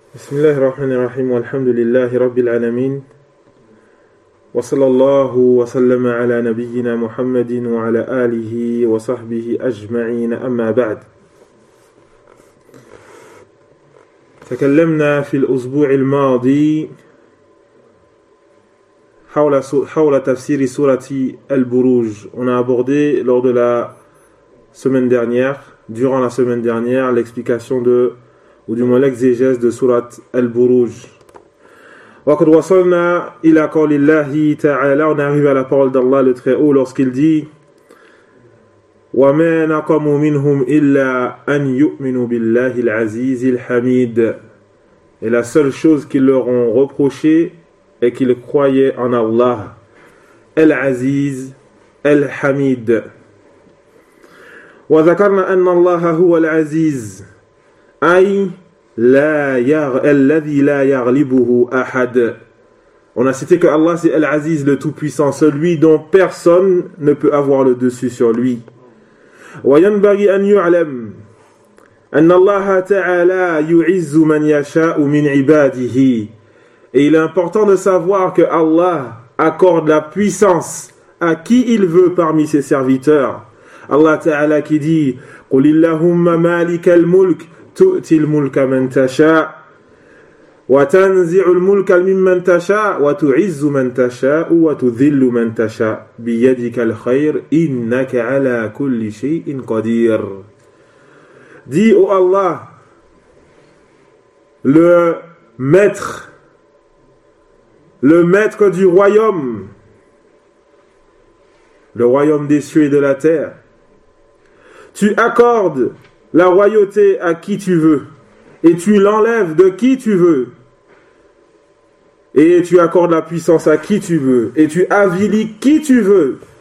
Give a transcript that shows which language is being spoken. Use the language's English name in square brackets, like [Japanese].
[Arabic] بسم الله الرحمن الرحيم والحمد لله رب العالمين وصلى الله وسلم على نبينا محمد وعلى آله وصحبه أجمعين أما بعد تكلمنا في الأسبوع الماضي حول تفسير سورة البروج. [French] On a abordé lors de la semaine dernière, durant la semaine dernière, l'explication de ou du moins l'exégèse de Surat Al-Buruj. [Arabic] وَقَدْ وَصَلْنَا إِلَىٰ قَوْلِ اللَّهِ تَعَالَىٰ. [French] On arrive à la parole d'Allah le Très-Haut lorsqu'il dit [Arabic] وَمَا نَقَمُوا مِنْهُمْ إِلَّا أَنْ يُؤْمِنُوا بِاللَّهِ الْعَزِيزِ الْحَمِيدِ. [French] Et la seule chose qu'ils leur ont reproché est qu'ils croyaient en Allah, Al-Aziz, Al-Hamid. [Arabic] وَذَكَرْنَا أَنَّ اللَّهَ هُوَ الْعَزِيزِ أي لا يغ... الذي لا يغلبه أحد. [French] On a cité que Allah c'est Al-Aziz, le Tout-Puissant, celui dont personne ne peut avoir le dessus sur lui. [Arabic] وينبغي أن يعلم أن الله تعالى يعز من يشاء من عباده. [French] Et il est important de savoir que Allah accorde la puissance à qui il veut parmi ses serviteurs. Allah Ta'ala qui dit [Arabic] قل اللهم مالك الملك تؤتي الملك من تشاء وتنزع الملك ممن تشاء وتعز من تشاء وتذل من تشاء بيدك الخير إنك على كل شيء قدير. [French] Dis au Allah, le maître du royaume, le royaume des cieux et de la terre, tu accordes la royauté à qui tu veux, et tu l'enlèves de qui tu veux, et tu accordes la puissance à qui tu veux, et tu avilis qui tu veux.